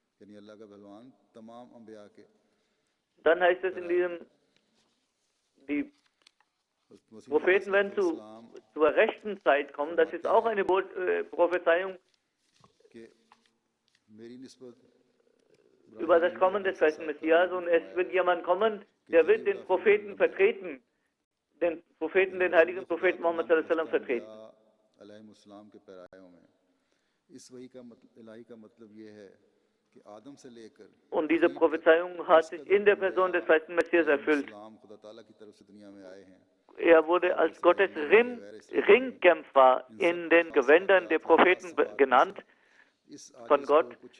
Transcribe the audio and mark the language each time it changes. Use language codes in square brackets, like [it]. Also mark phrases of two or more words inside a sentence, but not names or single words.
[de] Dann heißt es in diesem, die Propheten werden zur rechten Zeit kommen. Das ist auch eine Prophezeiung über das Kommen des festen Messias. Und es wird jemand kommen, der wird den Propheten vertreten, den Propheten, den heiligen Propheten Muhammad [ar] صلى الله عليه وسلم [de] vertreten. Und diese Prophezeiung hat sich in der Person des festen Messias erfüllt. Er wurde als Gottes Ringkämpfer in den Gewändern der Propheten genannt von Gott.